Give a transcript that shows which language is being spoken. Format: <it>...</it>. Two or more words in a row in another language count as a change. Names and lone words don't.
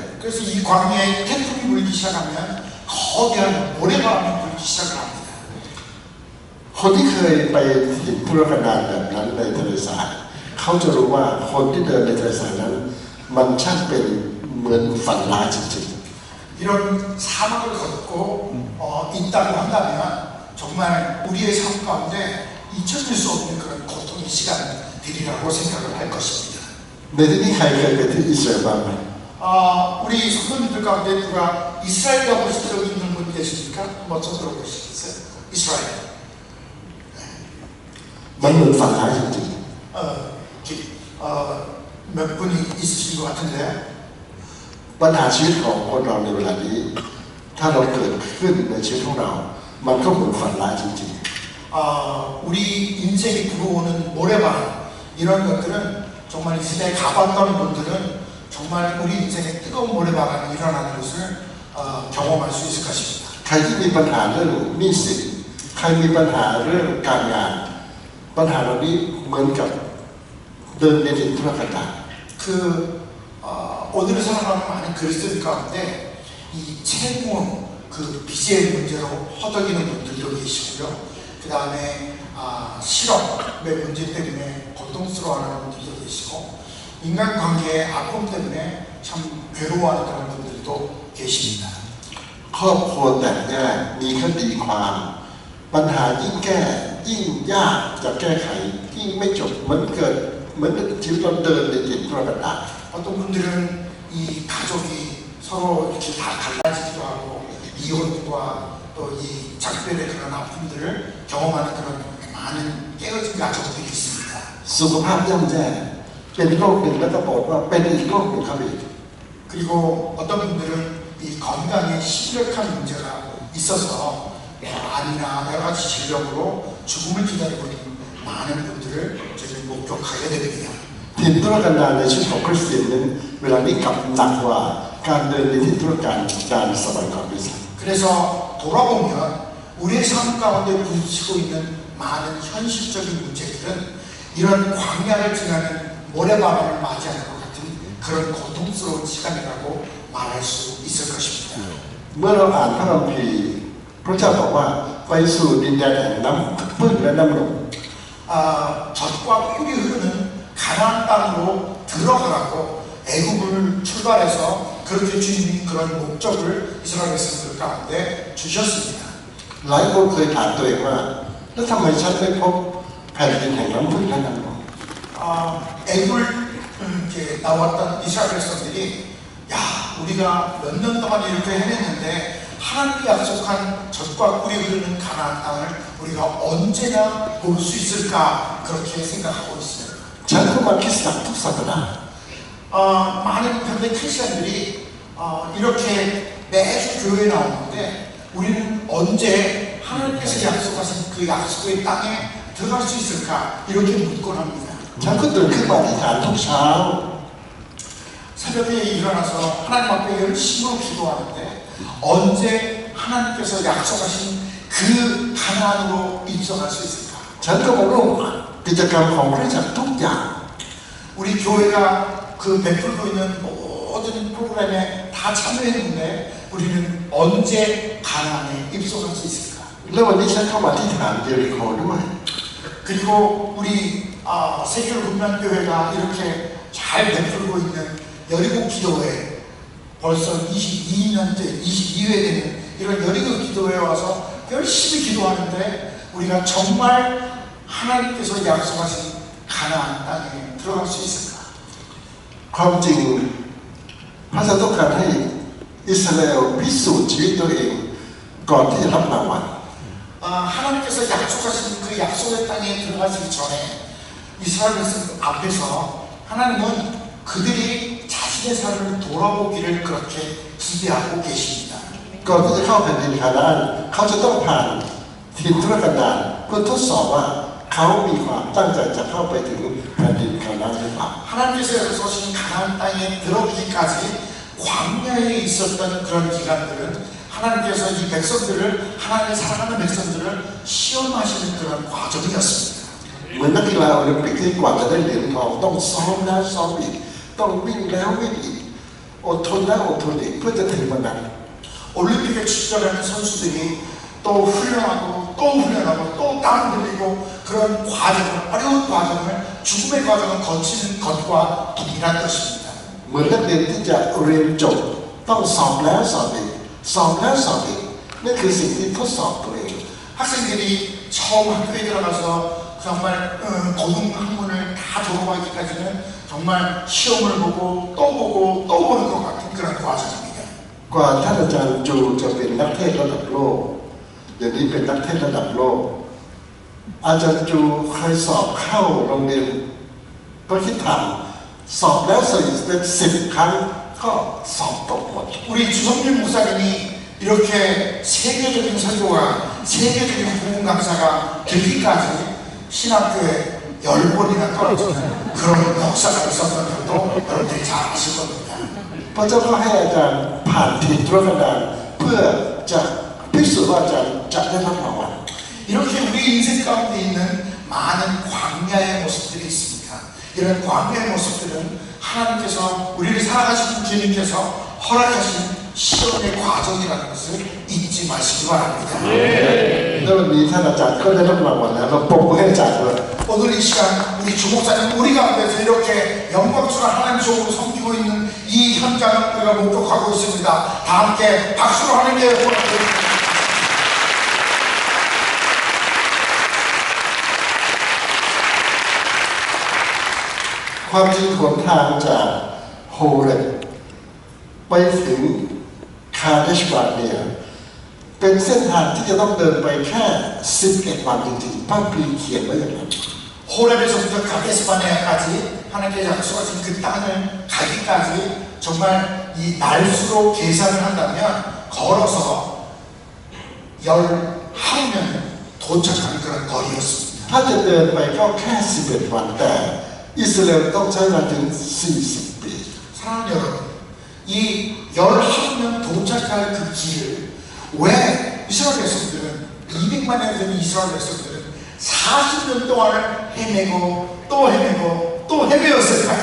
<ko>그래서 이 광야에 태풍이 불기 시작하면 거대한 모래바람이 불기 시작을 합니다.</ko> <th>คนที่เคยไปเห็นธุรกันดารแบบนั้นในทะเลทรายเขาจะรู้ว่าคนที่เดินในทะเลทรายนั้นมันช่างเป็นเหมือนฝันร้ายจริง</th> <ko>이런 사막을 걷고 있다고 한다면 정말 우리의 삶 가운데 잊혀질 수 없는 그런 고통의 시간들이라고 생각을 할 것입니다.</ko> <th>ๆในที่นี้ใครเคยไปที่อิสราเอลบ้างไหม</th> <ko>우리 성도님들 가운데 누가 이스라엘 가보신 적이 있는 분 계십니까? 한번 손 들어보시겠어요? 이스라엘.</ko> <th>มันเหมือนฝันร้ายจริง</th> <ko>몇 분이 있으신 것 같은데</ko> <th>ๆปัญหาชีวิตของคนเราในเวลานี้ ถ้าเราเกิดขึ้นในชีวิตของเรา มันก็เหมือนฝันร้ายจริง</th> <ko>우리 인생이 불어오는 모래바람 이런 것들은 정말 이 시대에 가봤던 분들은 정말 우리 인생에 뜨거운 모래바람이 일어나는 것을 경험할 수 있을 것입니다.</ko> <th>ๆ ใครที่มีปัญหาเรื่องหนี้สินใครมีปัญหาเรื่องการงาน ปัญหาเหล่านี้เหมือนกับเดินในดินทุรกันดาร</th> <ko>오늘을 살아가는 많은 그리스도인 가운데 이 채무, 그 빚의 문제로 허덕이는 분들도 계시고요. 그 다음에 실업의 문제 때문에 고통스러워하는 분들도 계시고 인간관계의 아픔 때문에 참 괴로워하는 그런 분들도 계십니다.</ko> <th>ครอบครัวแตกแยกมีคดีความปัญหายิ่งแก้ยิ่งยากจะแก้ไขยิ่งไม่จบเหมือนชีวิตเราเดินในดินทุรกันดาร</th> <ko>어떤 분들은 이 가족이 서로 이렇게 다 갈라지기도 하고 이혼과 또 이 작별의 그런 아픔들을 경험하는 그런 많은 깨어진 가족들이 있습니다.</ko> <th>สุขภาพย่ำแย่เป็นโรคหนึ่งแล้วก็บอกว่าเป็นอีกโรคหนึ่งครับอีก</th> <ko>그리고 어떤 분들은 이 건강에 심각한 문제가 있어서 암이나 여러 가지 질병으로 죽음을 기다리고 있는 많은 분들을 저희는 목격하게 됩니다.</ko> <th>ดินทุรกันดารในชีวิตของคริสเตียนนั้นเวลานี้กลับหนักกว่าการเดินในที่ทุรกันดารสมัยก่อนด้วยซ้ำ</th> <ko>그래서 돌아보면 우리의 삶 가운데 부딪히고 있는 많은 현실적인 문제들은 이런 광야를 지나는 모래바람을 맞이하는 것 같은 그런 고통스러운 시간이라고 말할 수 있을 것입니다.</ko> <th>เมื่อเราอ่านพระคัมภีร์พระเจ้าบอกว่าไปสู่ดินแดนแห่งน้ำพึ่งและน้ำนม</th> <ko>젖과 꿀이 흐르는 가나안 땅으로 들어가라고 애굽을 출발해서 그렇게 주님이 그런 목적을 이스라엘 백성들 가운데 주셨습니다.</ko> <th>หลายคนเคยถามตัวเองว่าแล้วทำไมฉันไม่พบแผ่นดินแห่งน้ำพึ่งและน้ำนม</th> <ko>애굽을 이렇게 나왔던 이스라엘 백성들이 야 우리가 몇 년 동안 이렇게 헤맸는데 하나님이 약속한 젖과 꿀이 흐르는 가나안 땅을 우리가 언제나 볼 수 있을까 그렇게 생각하고 있어요.</ko> <th>ฉันก็มาคริสตจักรทุกสัปดาห์</th> <ko>많은 현대 크리스천들이 이렇게 매주 교회에 나오는데 우리는 언제 하나님께서 약속하신 그 약속의 땅에 들어갈 수 있을까 이렇게 묻곤 합니다.</ko> <th>ฉันก็ตื่นขึ้นมาอธิษฐานทุกเช้า</th> <ko>새벽에 일어나서 하나님 앞에 열심으로 기도하는데 언제 하나님께서 약속하신 그 가나안으로 입성할 수 있을까?</ko> <th>ฉันก็มาร่วมกิจกรรมของคริสตจักรทุกอย่าง</th> <ko>우리 교회가 그 베풀고 있는 모든 프로그램에 다 참여했는데 우리는 언제 가나안에 입성할 수 있을까?</ko> <th>แล้ววันนี้ฉันเข้ามาที่ฐานเยริโคด้วย</th> <ko>그리고 우리 세계를 훈련교회가 이렇게 잘 베풀고 있는 여리고 기도회 벌써 22년째 22회 되는 이런 여리고 기도회에 와서 열심히 기도하는데 우리가 정말 하나님께서 약속하신 가나안 땅에 들어갈 수 있을까?</ko> <th>ความจริงพระเจ้าต้องการให้อิสราเอลพิสูจน์ชีวิตตัวเองก่อนที่จะรับรางวัล</th> <ko>하나님께서 약속하신 그 약속의 땅에 들어가시기 전에 이스라엘 백성 앞에서 하나님은 그들이 자신의 삶을 돌아보기를 그렇게 기대하고 계십니다.</ko> <th>ก่อนที่จะเข้าแผ่นดินคานาอันเขาจะต้องผ่านถิ่นทุรกันดารเพื่อทดสอบว่าเขามีความตั้งใจจะเข้าไปถึงแผ่นดินคานาอันหรือเปล่า</th> <ko>하나님께서 약속하신 가나안 땅에 들어오기까지 광야에 있었던 그런 기간들은 하나님께서 이 백성들을 하나님의 사랑하는 백성들을 시험하시는 그런 과정이었습니다.</ko> <th>เหมือนนักกีฬาโอลิมปิกที่กว่าจะได้เหรียญทองต้องซ้อมแล้วซ้อมอีกต้องวิ่งแล้ววิ่งอีกอดทนแล้วอดทนอีกเพื่อจะถึงวันนั้น</th> <ko>올림픽에 출전하는 선수들이 또 훈련하고 또 훈련하고 또 땀 흘리고 그런 과정을 어려운 과정을 죽음의 과정을 거치는 것과 동일한 것입니다.</ko> <th>เหมือนนักเรียนที่จะเรียนจบต้องสอบแล้วสอบอีกสอบแล้วสอบอีกนั่นคือสิ่งที่ทดสอบตัวเอง</th> <ko>학생들이 처음 학교에 들어가서 정말 고등 학문을 다 졸업하기까지는 정말 시험을 보고 또 보는 것 같은 그런 과정입니다.</ko> <th>กว่าท่านอาจารย์จูจะเป็นนักเทศระดับโลกเดี๋ยวนี้เป็นนักเทศระดับโลกอาจารย์จูเคยสอบเข้าโรงเรียนพระคิดธรรมสอบแล้วเป็น10 ครั้งก็สอบตกหมด</th> <ko>우리 주성민 목사님이 이렇게 세계적인 설교가 세계적인 복음 강사가 되기까지 신학교에 10번이나 떨어지는 그런 역사가 있었던 것도 여러분들이 잘 아실 겁니다.</ko> <th>พระเจ้าก็ให้อาจารย์ผ่านทีมธุรกันดารเพื่อจะพิสูจน์ว่าอาจารย์จะได้รับรางวัล</th> <ko>이렇게 우리 인생 가운데 있는 많은 광야의 모습들이 있습니다. 이런 광야의 모습들은 하나님께서 우리를 살아가신 주님께서 허락하신 시험의 과정이라는 것을 잊지 마시기 바랍니다.</ko> <th>แล้ววันนี้ท่านอาจารย์ก็ได้รับรางวัลแล้วเราปรบมือให้อาจารย์ด้วย</th> <ko>오늘 이 시간 우리 주목사님 우리 가운데서 이렇게 영광스러운 하나님 속으로 섬기고 있는 이 현장을 우리가 목격하고 있습니다. 다 함께 박수로 하나님께 보내드립니다.</ko> <th>ความจริงหนทางจากโฮเรบไปถึงคาเดชบาเนียเป็นเส้นทางที่จะต้องเดินไปแค่11 วันจริงๆพระคัมภีร์เขียนไว้อย่างนั้น</th> <ko>호렙에서부터 가데스바네아까지 하나님께서 약속하신 그 땅을 가기까지 정말 이 날수로 계산을 한다면 걸어서 10하루면 도착하는 그런 거리였습니다.</ko> <th>ถ้าจะเดินไปก็แค่11 วันแต่อิสราเอลต้องใช้เวลาถึง40 ปี</th> <ko>사랑하는 여러분, 이 10하루면 도착할 그 길을 왜 이스라엘 백성들은 200만여 되는 이스라엘 백성들은 40년 동안을 헤매고 또 헤매고 또 헤매었을까요?</ko>